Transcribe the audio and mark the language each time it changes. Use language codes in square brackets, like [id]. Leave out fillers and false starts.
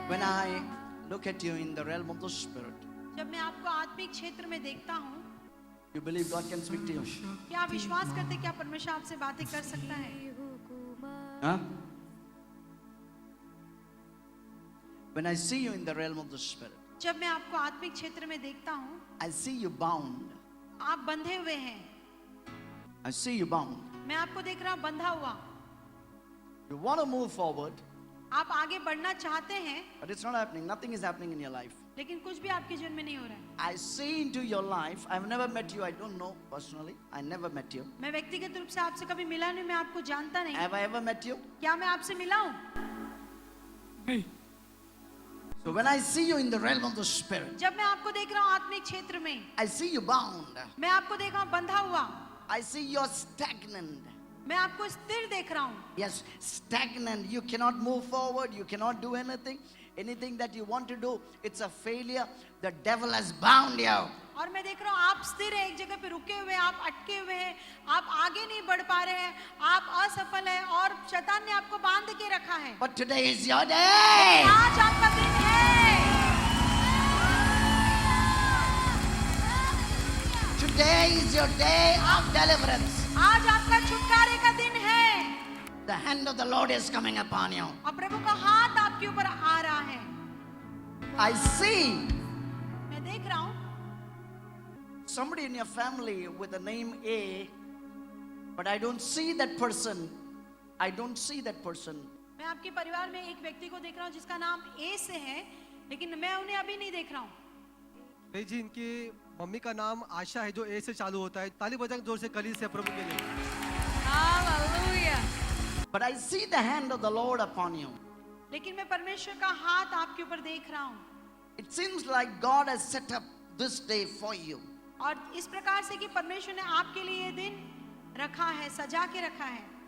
[en] When I look at you in the realm of the spirit, [hi] जब मैं आपको आत्मिक क्षेत्र में देखता हूँ, [en] you believe God can speak to you? [hi] क्या आप विश्वास करते क्या परमेश्वर आपसे बातें कर सकता है? Huh? [en] When I see you in the realm of the spirit, [hi] जब मैं आपको आत्मिक क्षेत्र में देखता हूँ, [en] I see you bound. [hi] आप बंधे हुए हैं। [en] I see you bound. [hi] मैं आपको देख रहा हूँ बंधा हुआ। [en] You want to move forward, [hi] आप आगे बढ़ना चाहते हैं, [en] but it's not happening. Nothing is happening in your life. [hi] लेकिन कुछ भी आपके जीवन में नहीं हो रहा है। [en] I see into your life. I've never met you. I don't know personally. I never met you. [hi] मैं व्यक्तिगत रूप से आपसे कभी मिला नहीं, मैं आपको जानता नहीं। [en] Have I ever met you? [hi] क्या मैं आपसे मिला हूँ? [en] So when I see you in the realm of the spirit, [hi] जब मैं आपको देख रहा हूँ आत्मिक क्षेत्र में, [en] I see you bound. [hi] मैं आपको देख रहा हूँ बंधा हुआ। [en] I see you're stagnant. [hi] मैं आपको स्थिर देख रहा हूँ। [en] Yes, stagnant. You cannot move forward. You cannot do anything. Anything that you want to do, it's a failure. The devil has bound you. [hi] और मैं देख रहा हूँ आप स्थिर हैं, एक जगह पे रुके हुए हैं, आप अटके हुए हैं, आप आगे नहीं बढ़ पा रहे हैं, आप असफल हैं और शैतान ने आपको बांध के रखा है। [en] But today is your day. [hi] आज आपका दिन है। [en] Today is your day of deliverance. [hi] आज आपका छुटकारे का दिन है। [en] The hand of the Lord is coming upon you. [hi] और प्रभु का हाथ आपके ऊपर आ रहा है। [en] I see [hi] मैं देख रहा हूँ [en] somebody in your family with the name A, but I don't see that person. I don't see that person. [hi] मैं आपके परिवार में एक व्यक्ति को देख रहा हूँ जिसका नाम ए से है, लेकिन मैं उन्हें अभी नहीं देख रहा हूँ। भाई जी, इनकी मम्मी का नाम आशा है जो ए से चालू होता है। ताली बजाएं जोर से कलीसिया से प्रभु के लिए। Hallelujah. [en] But I see the hand of the Lord upon you. [hi] लेकिन मैं परमेश्वर का हाथ आपके ऊपर देख रहा हूँ। [en] It seems like God has set up this day for you. [hi] और इस प्रकार से कि परमेश्वर ने आपके लिए ये दिन रखा है, सजा के रखा है।